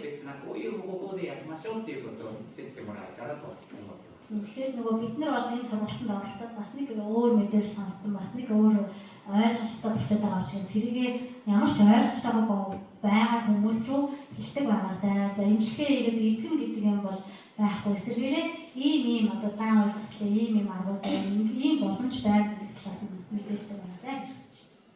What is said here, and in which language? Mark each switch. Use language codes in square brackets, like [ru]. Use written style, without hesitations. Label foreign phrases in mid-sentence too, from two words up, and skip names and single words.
[ja] 別なこういう方法でやりましょうっていうことを言ってってもらえたらと思ってます。 [mn] Тэгэхээр нөгөө бид нар бол энэ сургалтанд оролцоод бас нэг өөр мэдээлэл сонссон, бас нэг өөр ойлголттой болчиход байгаа учраас тэрийгээ ямар ч ойлголтойгоо байгаа хүмүүс рүү хэлдэг байгаасай. За имжлэгээ хийгээд идэх гэдэг юм бол байхгүй. Эсвэргээрээ ийм одоо зан үйл заслын ийм аргууд ийм боломж байна гэдэг талаас нь бас мэдээлдэг байгаасай гэж хүсэж байна.